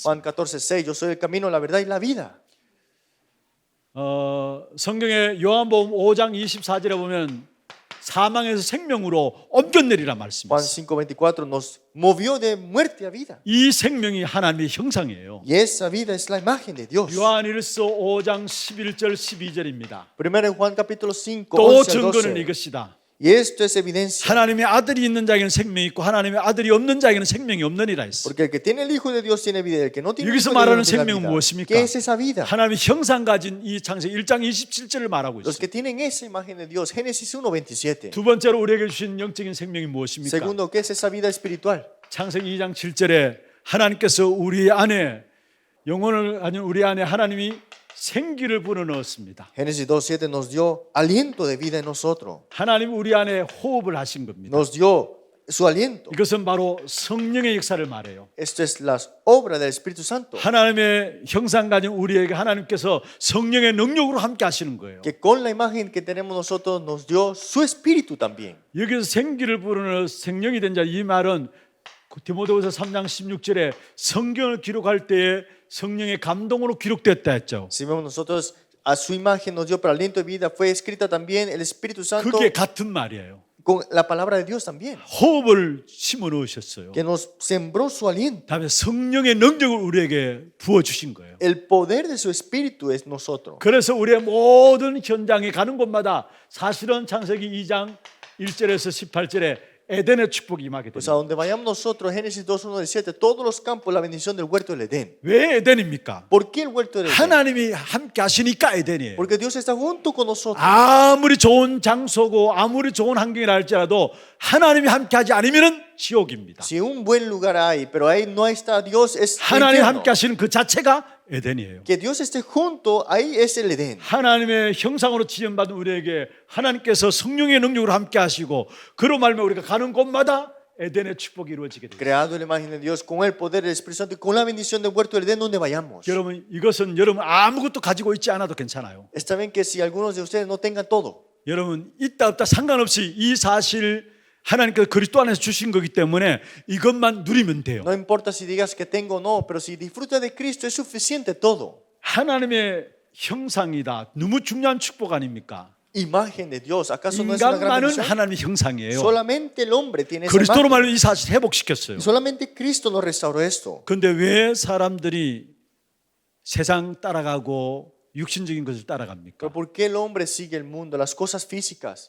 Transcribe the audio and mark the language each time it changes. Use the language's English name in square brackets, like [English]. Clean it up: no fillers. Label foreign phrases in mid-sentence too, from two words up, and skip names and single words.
[Spanish] Juan 14:6, yo soy el camino, la verdad y la vida. [Korean] 성경의 요한복음 5장 24절에 보면 사망에서 생명으로 옮겨내리라 Juan 말씀했어요. [Spanish] 5:24 nos movió de muerte a vida. [Korean] 이 생명이 하나님의 형상이에요. [Spanish] Y esa vida es la imagen de Dios. [Korean] 요한일서 5장 11절 12절입니다. [Spanish] Primero en Juan capítulo 5, [Korean] 또 [Spanish] 11 al [Korean] 증거는 12. 이것이다. [Spanish] Y esto es evidencia. [Korean] 하나님의 아들이 있는 자에게는 생명이 있고 하나님의 아들이 없는 자에게는 생명이 없느니라 했어. [Spanish] Porque el que tiene el Hijo de Dios tiene vida. El que no tiene el [Korean] 여기서 [Spanish] Hijo de [Korean] 말하는 [Spanish] Dios no tiene [Korean] 생명은 [Spanish] vida. [Korean] 무엇입니까? [Spanish] ¿Qué es esa vida? [Korean] 하나님의 형상 가진 이 창세기 1장 27절을 말하고 [Spanish] Los [Korean] 있어요. [Spanish] que tienen esa imagen de Dios. Génesis 1:27. [Korean] 두 번째로 우리에게 주신 영적인 생명이 무엇입니까? [Spanish] Segundo, ¿qué es esa vida espiritual? [Korean] 창세기 2장 7절에 하나님께서 우리 안에 영혼을 가진 우리 안에 하나님이 생기를 불어넣었습니다. [Spanish] Génesis 2:7 nos dio aliento de vida en nosotros. [Korean] 하나님 우리 안에 호흡을 하신 겁니다. [Spanish] Nos dio su aliento. [Korean] 이것은 바로 성령의 역사를 말해요. [Spanish] Esto es la obra del Espíritu Santo. [Korean] 하나님의 형상 가진 우리에게 하나님께서 성령의 능력으로 함께 하시는 거예요. [Spanish] Que con la imagen que tenemos nosotros nos dio su Espíritu también. [Korean] 여기서 생기를 불어넣어 생명이 된 자 이 말은 디모데후서 3장 16절에 성경을 기록할 때에 성령의 감동으로 기록됐다 했죠. [Spanish] Si vemos nosotros a su imagen nos dio para aliento de vida, fue escrita también el Espíritu Santo [Korean] 그게 같은 말이에요. [Spanish] con la palabra de Dios también. [Korean] 호흡을 심어 넣으셨어요. [Spanish] Que nos sembró su aliento. [Korean] 다음에 성령의 능력을 우리에게 부어 주신 거예요. [Spanish] El poder de su Espíritu es nosotros. [Korean] 그래서 우리의 모든 현장에 가는 곳마다 사실은 창세기 2장 1절에서 18절에 에덴의 축복이 임하게 [Spanish] Pues a [Korean] 됩니다. [Spanish] donde vayamos nosotros, Génesis 2:1-7, todos los campos, la bendición del huerto del Edén. [Korean] 왜 에덴입니까? [Spanish] ¿Por qué el huerto del Edén? [Korean] 하나님이 함께 하시니까 에덴이에요. [Spanish] Porque Dios está junto con nosotros. [Korean] 아무리 좋은 장소고 아무리 좋은 환경이라 할지라도 하나님이 함께 하지 않으면 지옥입니다. [Spanish] Si un buen lugar hay, pero ahí no está Dios, es el [Korean] 하나님 [Spanish] infierno. [Korean] 함께 하시는 그 자체가 에덴이에요. [Spanish] Que Dios esté junto, ahí es el Edén. [Korean] 하나님의 형상으로 지음받은 우리에게 하나님께서 성령의 능력으로 함께 하시고 그로 말면 우리가 가는 곳마다 에덴의 축복이 이루어지게 됩니다. [Spanish] Creado en la imagen de Dios, con el poder del Espíritu Santo y con la bendición del huerto del Edén donde vayamos. [Korean] 여러분 이것은 여러분 아무것도 가지고 있지 않아도 괜찮아요. [Spanish] Está bien que si algunos de ustedes no tengan todo, [Korean] 여러분 있다 없다 상관없이 이 사실 하나님께서 그리스도 안에서 주신 거기 때문에 이것만 누리면 돼요. [Spanish] no importa si digas que tengo o no, pero si disfrutas de Cristo es suficiente todo. [Korean] 하나님의 형상이다. 너무 중요한 축복 아닙니까? [Spanish] Imagen de Dios, ¿acaso no es una gran [Korean] 인간만은 [Spanish] bendición? [Korean] 하나님의 형상이에요. [Spanish] Solamente el hombre tiene esa [Korean] 그리스도로 [Spanish] imagen. [Korean] 말로 이 사실 회복시켰어요. [Spanish] Y solamente Cristo nos restauró esto. [Korean] 그런데 왜 사람들이 세상 따라가고 육신적인 것을 따라갑니까? [Spanish] Pero ¿por qué el hombre sigue el mundo, las cosas físicas?